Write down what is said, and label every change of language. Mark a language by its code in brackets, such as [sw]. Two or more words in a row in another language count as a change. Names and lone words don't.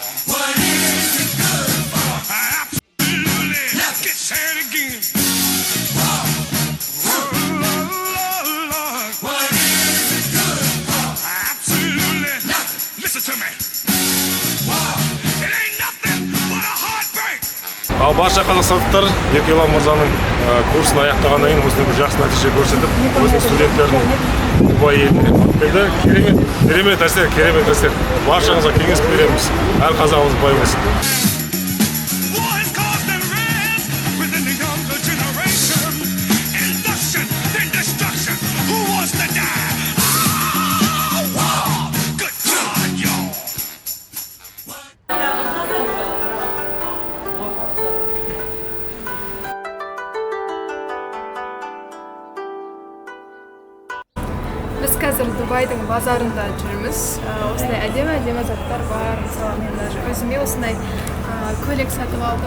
[en] What is it good for? Absolutely. Let's get sad again. What is it good for? Absolutely nothing. Listen to me. It ain't nothing but a heartbreak. [kk] Ал барша қазақстандықтар Еркелан мырзаның курсын аяқтағаннан кейін осындай бір жақсы нәтиже көрсетіп, өзінің студенттерін Дубай еліне келді. Керемет әсер. Баршаңызға кеңес береміз. Әр қазағымыз бай болсын. [en] Within the younger generation, induction, then destruction. Who wants to die? Good God, y'all. [kk] Біз қазір Дубайдың базарында жүрміз. Осындай әдемі заттар бар. Мысалы, мен даже өзіме осындай көйлек сатып алдым.